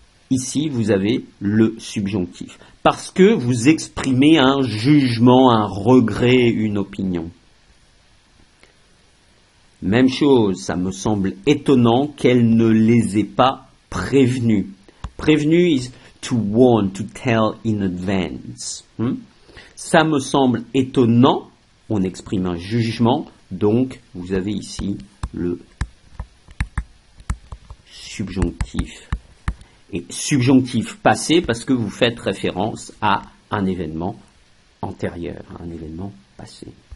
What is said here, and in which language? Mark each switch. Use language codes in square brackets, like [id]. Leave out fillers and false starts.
[fr] Ici, vous avez le subjonctif. Parce que vous exprimez un jugement, un regret, une opinion. Même chose, ça me semble étonnant qu'elle ne les ait pas prévenus. [en] Prévenu is to warn, to tell in advance. [fr] Ça me semble étonnant, on exprime un jugement, donc vous avez ici le subjonctif. Et subjonctif passé parce que vous faites référence à un événement antérieur, à un événement passé.